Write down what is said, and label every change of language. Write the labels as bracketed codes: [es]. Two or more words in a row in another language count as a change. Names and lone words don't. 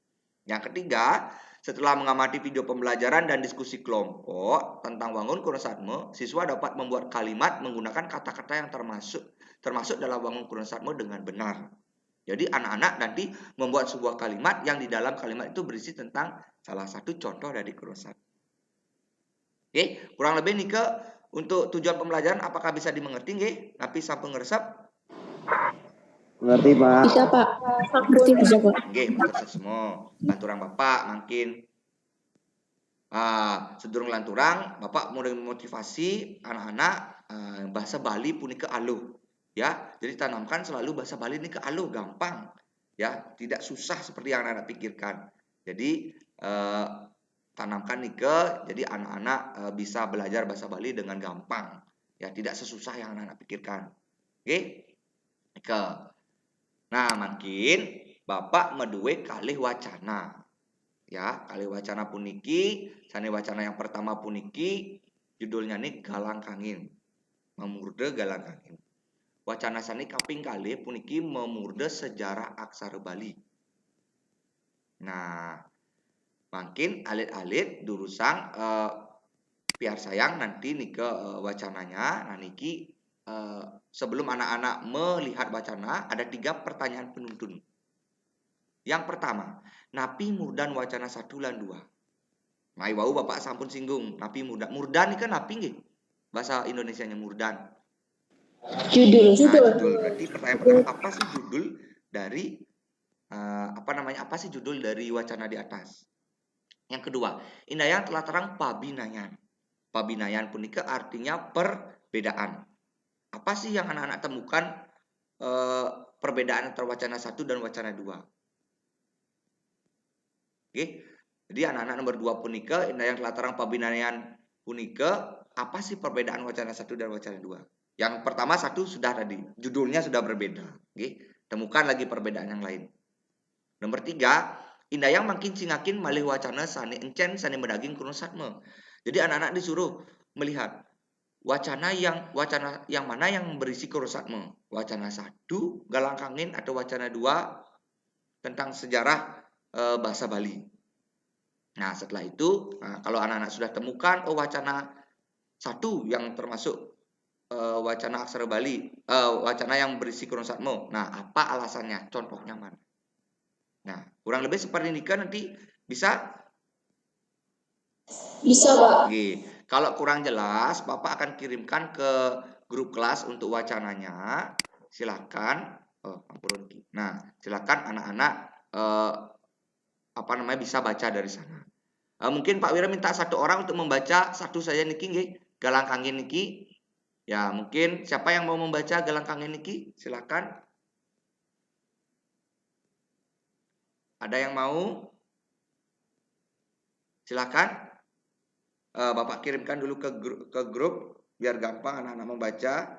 [id] Yang ketiga, setelah mengamati video pembelajaran dan diskusi kelompok tentang Wangun Kuno Satma, siswa dapat membuat kalimat menggunakan kata-kata yang termasuk dalam Wangun Kuno Satma dengan benar. Jadi anak-anak nanti membuat sebuah kalimat yang di dalam kalimat itu berisi tentang salah satu contoh dari Kuno Satma. Oke, kurang lebih Nike untuk tujuan pembelajaran apakah bisa dimengerti nggih? [ban] Tapi sampun ngeresep? [id] Mengerti, Pak. Bisa, Pak. Ngerti, bisa, Pak. [ban] Nggih, matur [id] semua. [ban] Lanturang Bapak [id] mungkin [ban] sedurung lanturang Bapak [id] mulai memotivasi anak-anak bahasa Bali [ban] punika aluh. [id] Ya, jadi tanamkan selalu bahasa Bali ini ke aluh, gampang. Ya, tidak susah seperti yang anak-anak pikirkan. Jadi tanamkan nike, jadi anak-anak bisa belajar bahasa Bali dengan gampang. Ya, tidak sesusah yang anak-anak pikirkan. Oke? Nike. [ban] Nah, makin Bapak meduwe kalih wacana. Ya, kalih wacana puniki, sane wacana [id] yang pertama [ban] puniki, [id] judulnya nih [ban] Galang Kangin. Memurde Galang Kangin. Wacana sane kaping kalih puniki memurde sejarah aksara Bali. Nah, makin alit-alit durusang [id] biar sayang nanti [ban] nike wacananya. [id] Nah, niki sebelum anak-anak melihat wacana, ada 3 pertanyaan penuntun. Yang pertama, [ban] napi murdan wacana 1 lan 2. Mai wau Bapak sampun singgung, napi murdan. Murdan ini kan napi nggih? [id] Bahasa Indonesianya murdan. Judul. Nah, judul. Berarti pertanyaan pertama, apa sih judul dari apa sih judul dari wacana di atas? Yang kedua, [ban] indayang telah terang pabinayan. [id] Pabinayan punika artinya perbedaan. Apa sih yang anak-anak temukan perbedaan antara wacana 1 dan wacana 2? Oke. Jadi anak-anak nomor 2 punika [ban] indayang telah terang pabinayan punika, [id] apa sih perbedaan wacana 1 dan wacana 2? Yang pertama 1 sudah tadi, judulnya sudah berbeda. Oke. Temukan lagi perbedaan yang lain. Nomor 3, [ban] indayang makin cingakin malih wacana sani encen sani medaging Kuno Satma. [id] Jadi anak-anak disuruh melihat wacana yang mana yang berisi Kuno Satma. Wacana 1 Galang Kangin atau wacana 2 tentang sejarah bahasa Bali. Nah, setelah itu, kalau anak-anak sudah temukan, wacana satu yang termasuk wacana aksara Bali, wacana yang berisi Kurungsatmo. Nah, apa alasannya? Contohnya mana? Nah, kurang lebih seperti ini kan nanti bisa? Bisa, Pak. Oke. Kalau kurang jelas, Bapak akan kirimkan ke grup kelas untuk wacananya. Silakan. Nah, silakan anak-anak bisa baca dari sana. Mungkin Pak Wira minta satu orang untuk membaca satu saja [ban] niki nggih, [id] Galang Kangen niki. Ya, mungkin siapa yang mau membaca Galang Kangen niki? Silakan. Ada yang mau? Silakan. Bapak kirimkan dulu ke grup biar gampang anak-anak membaca.